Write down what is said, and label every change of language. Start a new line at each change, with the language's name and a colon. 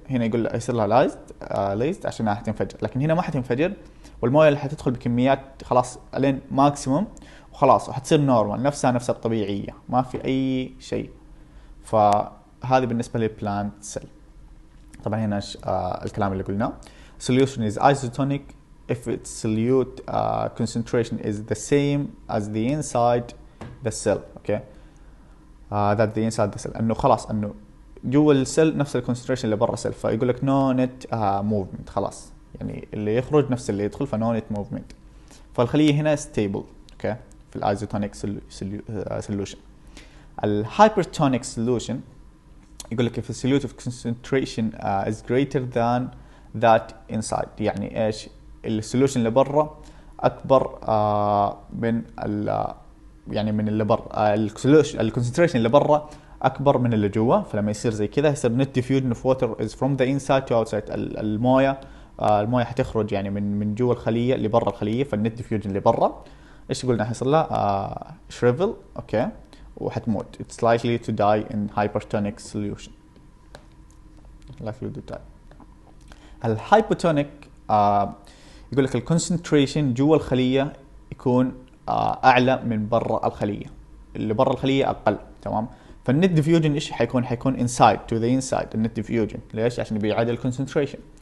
Arabic: هنا يقول يصير لها لايزد عشان حتنفجر، لكن هنا ما حتنفجر، والمويه اللي حتدخل بكميات خلاص الين ماكسيموم وخلاص، وحتصير نورمال نفسها الطبيعيه، ما في اي شيء. فهذه بالنسبه للبلانت سيل. طبعا هنا الكلام اللي قلناه.
English: solution is isotonic if its solute concentration is the same as the inside the cell. okay. that the inside the cell
Arabic: انه خلاص انه جوا السيل نفس الكونسنتريشن اللي برا السيل، فيقول لك
English: no net movement.
Arabic: خلاص يعني اللي يخرج نفس اللي يدخل، فنو نت موفمنت. فالخليه هنا ستيبل. اوكي. في الايزوتونيك سوليوشن. الهايبرتونيك سوليوشن يقول لك
English: if the solute of concentration is greater than that inside.
Arabic: يعني ايش؟ السوليوشن اللي برا اكبر من يعني من اللي برا. الكونسنتريشن اللي برا اكبر من اللي جوا، فلما يصير زي كذا يصير
English: net diffusion of water is from the inside to outside.
Arabic: المويه حتخرج يعني من جوا الخليه اللي برا الخليه، فالنت ديفيوجن اللي برا ايش قلنا حيصير لها؟ شريفل. اوكي. وحتموت.
English: it's likely to die in hypertonic solution. likely to die.
Arabic: الهايبوتونيك يقول لك الكونسنتريشن جوا الخليه يكون اعلى من برا الخليه، اللي برا الخليه اقل. تمام. فالنت ديفيوجن ايش حيكون؟
English: inside to the inside.
Arabic: النت ديفيوجن ليش؟ عشان بيعادل الكونسنتريشن.